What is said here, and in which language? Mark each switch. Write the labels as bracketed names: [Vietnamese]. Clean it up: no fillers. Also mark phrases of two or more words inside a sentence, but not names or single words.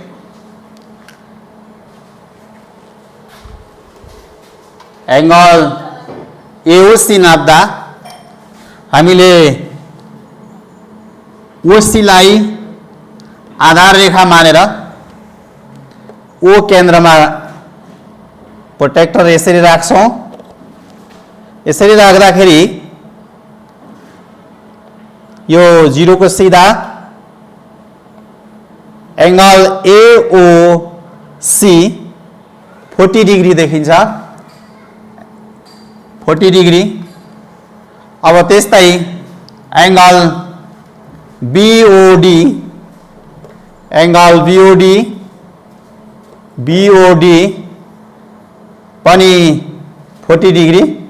[Nepali] एंगल AOC नाप्दा हामीले OC लाई आधार रेखा मानेर O केन्द्रमा प्रोटेक्टर यसरी राख्छौं। यसरी राख्दाखेरि यो 0 को सीधा एंगल AOC 40 डिग्री देखिन्छ। 40 डिग्री। अब त्यस्तै एंगल BOD पनि 40 डिग्री।